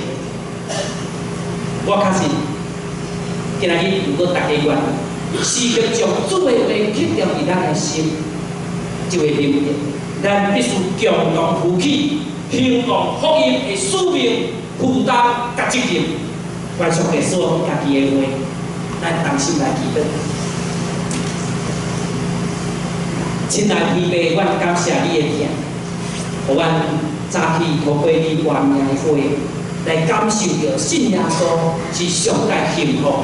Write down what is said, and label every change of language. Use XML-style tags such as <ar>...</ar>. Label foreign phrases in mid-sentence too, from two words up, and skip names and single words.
<nan>我确信，今日如果大家愿意，时刻将主的话刻掉伫咱的心，就会明白，咱必须共同负起兴旺福音的使命、负担甲责任。愿上帝所家己的话，咱同心来祈祷。亲爱的天父，阮感谢你的疼，互阮早起透过你原命的话，来感受到信耶稣是上帝幸福。</nan>